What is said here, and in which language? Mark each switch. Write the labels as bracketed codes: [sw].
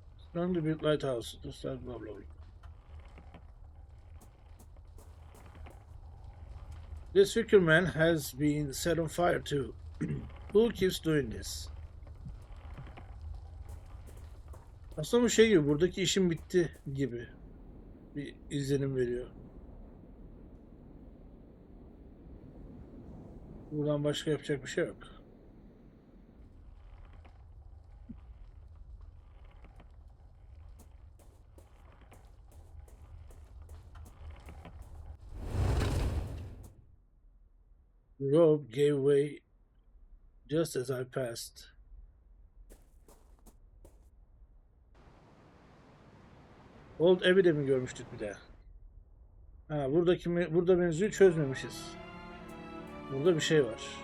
[en] Strongly built lighthouse. Just like blah blah blah. This wicker man has been set on fire too. Who keeps doing this? [tr] Aslında bu şey gibi, buradaki işim bitti gibi bir izlenim veriyor. Buradan başka yapacak bir şey yok. [en] The rope gave way just as I passed. [tr] Old Abbey'de mi görmüştük bir de? Ha, burada mevzuyu çözmemişiz. Burada bir şey var.